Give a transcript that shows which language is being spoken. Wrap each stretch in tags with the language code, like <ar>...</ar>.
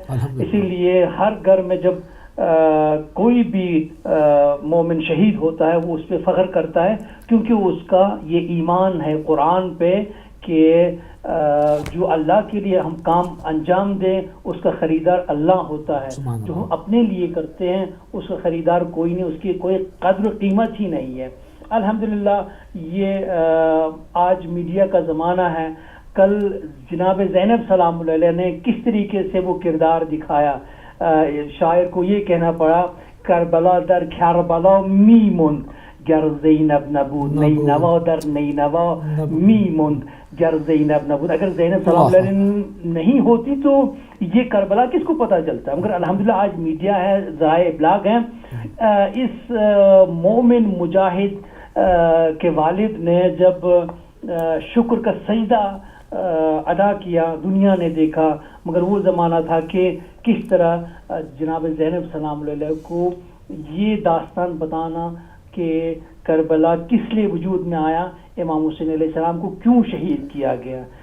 <ur>اسی لیے ہر گھر میں جب کوئی بھی مومن شہید ہوتا ہے وہ اس پہ فخر کرتا ہے، کیونکہ اس کا یہ ایمان ہے قرآن پہ کہ جو اللہ کے لیے ہم کام انجام دیں اس کا خریدار اللہ ہوتا ہے. جو ہم اپنے لیے کرتے ہیں اس کا خریدار کوئی نہیں، اس کی کوئی قدر و قیمت ہی نہیں ہے. الحمدللہ یہ آج میڈیا کا زمانہ ہے. کل جناب زینب سلام اللہ علیہ نے کس طریقے سے وہ کردار دکھایا. شاعر کو یہ کہنا پڑا،</ur> <fa>کربلا در کربلا میموند گر زینب نبود، نینوا در نینوا میموند گر زینب نبود.</fa> <ur>اگر زینب سلام اللہ علیہ نہیں ہوتی تو یہ کربلا کس کو پتہ چلتا. مگر الحمدللہ آج میڈیا ہے، ذرائع ابلاغ ہیں. اس مومن مجاہد کے والد نے جب شکر کا سجدہ ادا کیا، دنیا نے دیکھا. مگر وہ زمانہ تھا کہ کس طرح جناب زینب سلام علیہ کو یہ داستان بتانا کہ کربلا کس لیے وجود میں آیا، امام حسین علیہ السلام کو کیوں شہید کیا گیا.</ur>